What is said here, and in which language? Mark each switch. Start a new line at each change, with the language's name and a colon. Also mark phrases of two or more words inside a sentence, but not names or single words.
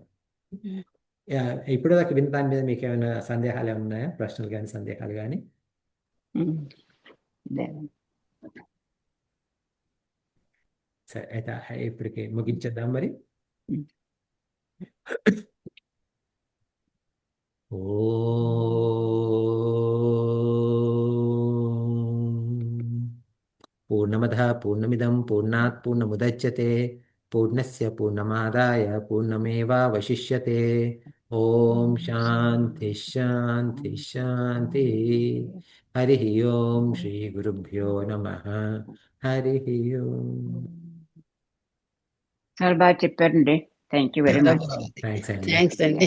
Telugu: ఇప్పుడు దాకా విన్న దాని మీద మీకు ఏమైనా సందేహాలు ఏమైనా ఉన్నాయా? ప్రశ్నలు కానీ సందేహాలు కానీ? సరే, అయితే ఇప్పటికి ముగించేద్దాం మరి.
Sanskrit: पूर्णमदः पूर्णमिदं पूर्णात् पूर्णमुदच्यते पूर्णस्य पूर्णमादाय पूर्णमेवावशिष्यते ॐ शान्ति शान्ति शान्ति हरिः ओं श्रीगुरुभ्यो नमः हरिः ओम्
Telugu: చాలా బాగా చెప్పారండి.
English: thank you very
Telugu: చాలా మచ్. బాగుంది. థ్యాంక్స్ అండి. థ్యాంక్స్ అండి.